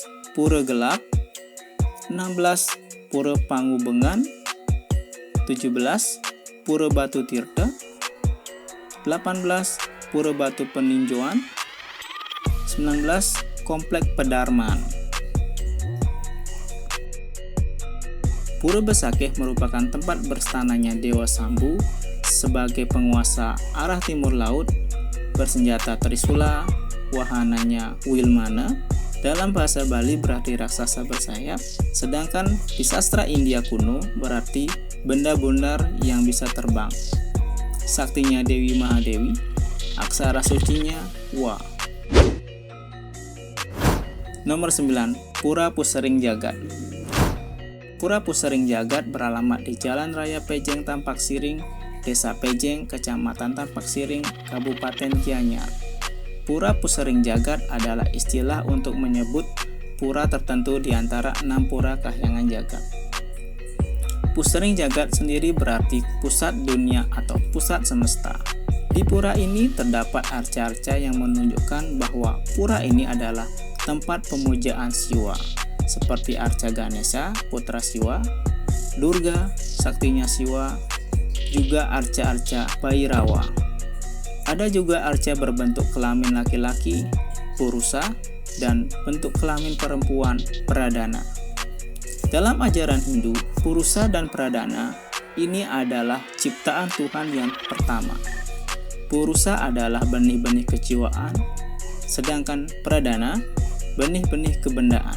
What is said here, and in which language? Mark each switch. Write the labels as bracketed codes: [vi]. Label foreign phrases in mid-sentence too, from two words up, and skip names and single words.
[id] Pura Gelap, 16. Pura Pangubengan, 17. Pura Batu Tirta, 18. Pura Batu Peninjauan, 19. Komplek Pedarman. Pura Besakih merupakan tempat berstananya Dewa Sambu sebagai penguasa arah timur laut, bersenjata Trisula, wahananya Wilmana. Dalam bahasa Bali berarti raksasa bersayap, sedangkan di sastra India kuno berarti benda bundar yang bisa terbang. Saktinya Dewi Mahadewi, aksara sucinya Wa. Nomor 9. Pura Pusering Jagat. Pura Pusering Jagat beralamat di Jalan Raya Pejeng Tampak Siring, Desa Pejeng, Kecamatan Tampak Siring, Kabupaten Gianyar. Pura Pusering Jagat adalah istilah untuk menyebut pura tertentu di antara 6 pura Kahyangan Jagat. Pusering Jagat sendiri berarti pusat dunia atau pusat semesta. Di pura ini terdapat arca-arca yang menunjukkan bahwa pura ini adalah tempat pemujaan Siwa, seperti arca Ganesha, putra Siwa, Durga, saktinya Siwa, juga arca-arca Bhairawa. Ada juga arca berbentuk kelamin laki-laki, Purusa, dan bentuk kelamin perempuan, Pradana. Dalam ajaran Hindu, Purusa dan Pradana ini adalah ciptaan Tuhan yang pertama. Purusa adalah benih-benih kejiwaan, sedangkan Pradana benih-benih kebendaan.